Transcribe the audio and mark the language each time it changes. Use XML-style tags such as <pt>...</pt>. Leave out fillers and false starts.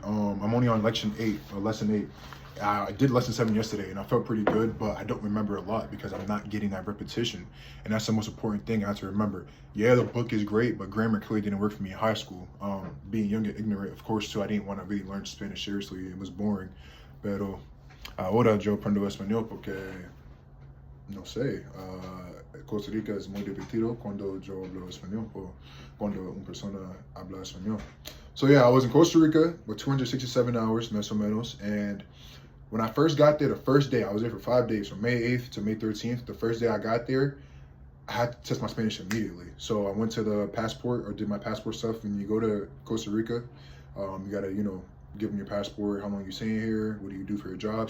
<en>I'm only on lesson 8. I did lesson 7 yesterday, and I felt pretty good, but I don't remember a lot because I'm not getting that repetition, and that's the most important thing I have to remember. Yeah, the book is great, but grammar clearly didn't work for me in high school. Being young and ignorant, of course, too, I didn't want to really learn Spanish seriously. It was boring.</en> <es>Pero ahora yo aprendo español porque, no sé, Costa Rica es muy divertido cuando yo hablo español o cuando una persona habla español.</es> <en>So yeah, I was in Costa Rica with 267 hours,</en> <es>más o menos,</es> <en>and when I first got there, the first day, I was there for 5 days, from May 8th to May 13th. The first day I got there, I had to test my Spanish immediately. So I went to the passport or did my passport stuff. When you go to Costa Rica, you gotta, give them your passport, how long you staying here, what do you do for your job.</en>